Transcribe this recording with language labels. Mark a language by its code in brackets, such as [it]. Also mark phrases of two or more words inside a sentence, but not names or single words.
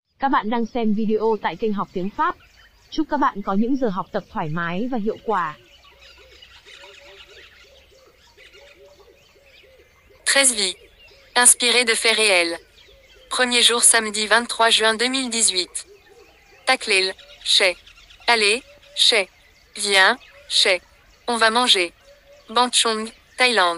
[vi] Các bạn đang xem video tại kênh Học Tiếng Pháp. Chúc các bạn có những giờ học tập thoải mái và hiệu quả. [fr] 13 vies. Inspiré de faits réels. Premier jour samedi 23 juin 2018. Taklil, Che. Allez, Che. Viens, Che. On va manger. Banchong, Thaïlande.